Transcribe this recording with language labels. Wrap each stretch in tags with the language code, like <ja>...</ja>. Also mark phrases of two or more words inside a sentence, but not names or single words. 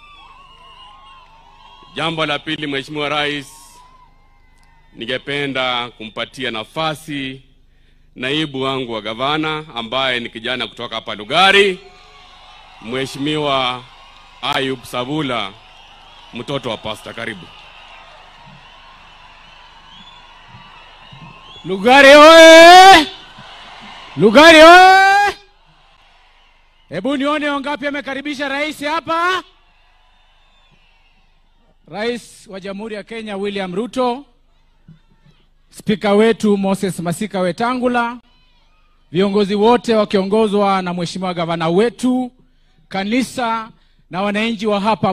<sw>Jambo la pili, Mheshimiwa Rais, ningependa kumpatia nafasi naibu wangu wa gavana ambaye ni kijana kutoka hapa Lugari, Mheshimiwa Ayub Savula, mtoto wa pasta. Karibu. Lugari oye! Lugari oye! Hebu nione wangapi amekaribisha rais hapa. Rais wa Jamhuri ya Kenya William Ruto, Spika wetu Moses Masika Wetangula, viongozi wote wakiongozwa na Mheshimiwa gavana wetu, kanisa na wananchi wa hapa.</sw>